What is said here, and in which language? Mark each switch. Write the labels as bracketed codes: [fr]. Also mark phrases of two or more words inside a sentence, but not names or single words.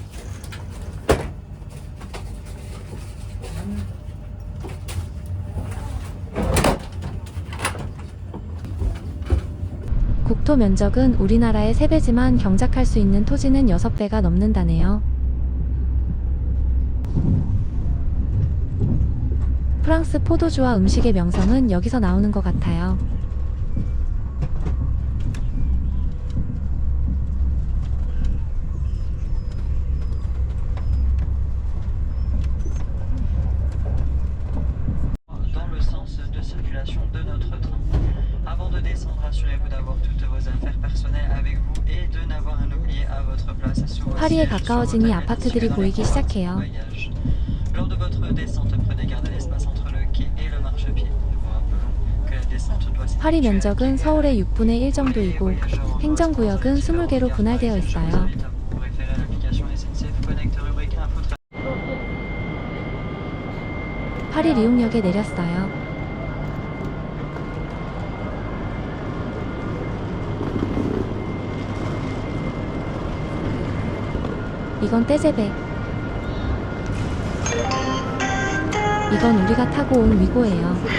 [ko] 국토 면적은 우리나라의 3배지만 경작할 수 있는 토지는 6배가 넘는다네요. 프랑스 포도주와 음식의 명성은 여기서 나오는 것 같아요. [fr] Dans le sens de circulation de notre train. Avant de descendre, assurez-vous d'avoir toutes vos affaires personnelles avec vous et de n'avoir rien oublié à votre place sur votre [ko] 파리에 [fr] siège, sur [ko] 가까워지니 [fr] votre [ko] 아파트들이 [fr] dans les [ko] 보이기 [fr] compartiments [ko] 시작해요. [fr] bagages. Lors de votre descente, prenez garde à l'espace entre le quai et le marchepied. Nous vous rappelons que la descente doit se [ko] 파리 [fr] situer à [ko] 면적은 [fr] pied. [ko] 서울의 6분의 1 정도이고 행정구역은 20개로 분할되어 있어요. [fr] Vous référez à l'application SNCF Connect rubrique info. [ko] 파리 리옹역에 내렸어요. 이건 떼제배. 이건 우리가 타고 온 위고예요.